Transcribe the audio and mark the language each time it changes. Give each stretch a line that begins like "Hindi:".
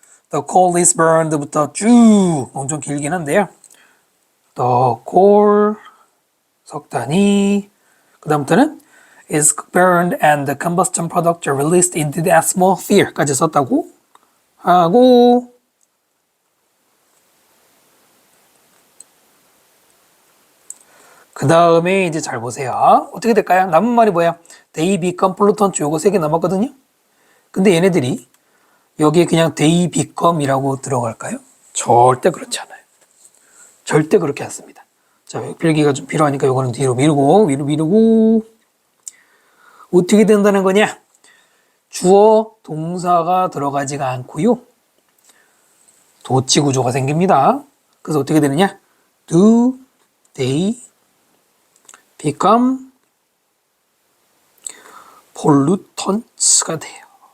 English: The coal is burned
Korean: 부터 쭉 엄청 길긴 한데요.
English: The coal,
Korean: 석탄이, 그 다음부터는
English: is burned and the combustion products are released into the atmosphere
Korean: 까지 썼다고 하고 그 다음에 이제 잘 보세요. 어떻게 될까요? 남은 말이 뭐야?
English: They become pollutant.
Korean: 요거 3개 남았거든요. 근데 얘네들이 여기에 그냥
English: they become
Korean: 이라고 들어갈까요? 절대 그렇지 않아요. 절대 그렇게 않습니다. 자, 필기가 좀 필요하니까 요거는 뒤로 미루고 어떻게 된다는 거냐? 주어 동사가 들어가지가 않고요. 도치 구조가 생깁니다. 그래서 어떻게 되느냐?
English: Do they become pollutants가 돼요.